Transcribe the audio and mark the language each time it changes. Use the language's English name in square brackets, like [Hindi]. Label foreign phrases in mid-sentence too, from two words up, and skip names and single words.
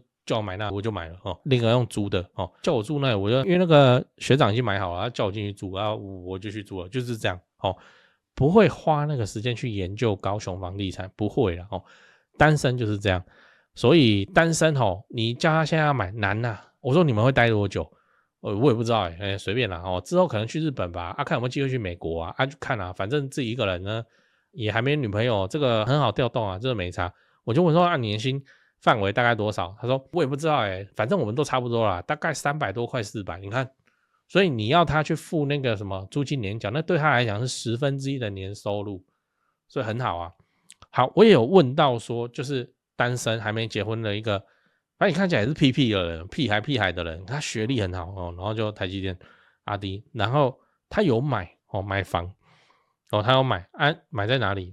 [Chinese] 叫我買那我就買了哦，另一個用租的哦，叫我住那裡我就因為那個學長已經買好了，他叫我進去住，然後我就去住了，就是這樣哦，不會花那個時間去研究高雄房地產，不會了哦，單身就是這樣，所以單身哦，你叫他現在要買難吶，我說你們會待多久？我也不知道隨便啦哦，之後可能去日本吧，看有沒有機會去美國啊，就看啊，反正自己一個人呢也還沒女朋友，這個很好調動啊，這個沒差。我就問說按年薪範圍大概多少？他說我也不知道反正我們都差不多啦，大概300多塊400，你看，所以你要他去付那個什麼租金年繳，那對他來講是1/10的年收入，所以很好啊。好，我也有問到說，就是單身還沒結婚的一個，反正你看起來也是屁的人，屁孩的人，他學歷很好哦，然後就台積電阿弟，然後他有買房哦，他有買買在哪裡？